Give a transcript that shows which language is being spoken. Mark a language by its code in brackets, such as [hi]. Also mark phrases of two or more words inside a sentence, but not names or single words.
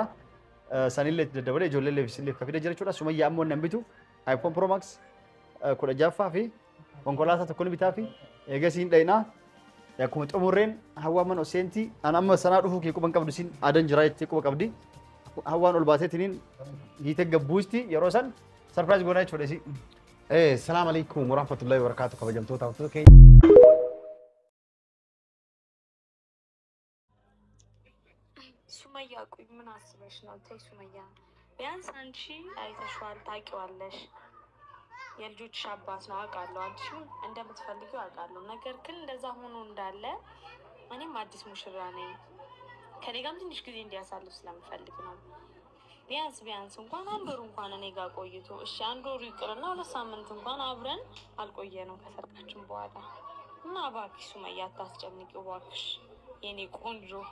[om] Sanillee itti daddabalee ijoollee illee ka fide jira jechuudha. Sumayyaa ammoo nan bitu iPhone Pro Max 16 fi konkolaataa tokko ni bitaa fi eegasiin dhayinaa. Akkuma xumurreen hawwaaman oseenti an amma sanaa dhufuu kee quban qabdu sin adan jira jettee quba qabdi. Hawwaan ol baateetiniin hiite gabbuusti yeroo san surprise goonaa jechuudha isi. [ar] السلام عليكم ورحمة الله وبركاته [om] kabajamtoota hawwattoota keenya. [am] ሱመያ ቆይ ምን አስበሽ ነው? ተይ ሱመያ ቢያንስ አንቺ አይተሽዋል ታውቂዋለሽ። የልጆችሽ አባት ነው አውቃለሁ። አንቺም እንደምትፈልጊው አውቃለሁ። ነገር ግን እንደዛ ሆኖ እንዳለ እኔም አዲስ ሙሽራ ነኝ። ከኔ ጋርም ትንሽ ጊዜ እንዲያሳልፍ ስለምፈልግ ነው። ቢያንስ እንኳን አንድ ወር እንኳን እኔ ጋር ቆይቶ እሺ አንድ ወር ይቅርና 2 ሳምንት እንኳን አብረን አልቆየነው ከሰርጋችን በኋላ እና እባክሽ ሱመያ አታስጨንቂው እባክሽ የኔ ቆንጆ።